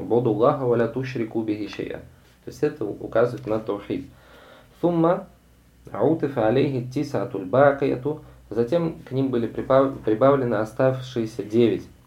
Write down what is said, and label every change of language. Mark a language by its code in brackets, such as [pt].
[ar] Боду Аллаха валя тушрику бихи шейа, [ru] то есть это указывает на тавхид. [ar] Сумма عُطِفَ عَلَيْهِ تِسَعَةُ الْبَاقِيَةُ. [ru] Затем к ним были прибавлены оставшиеся 9.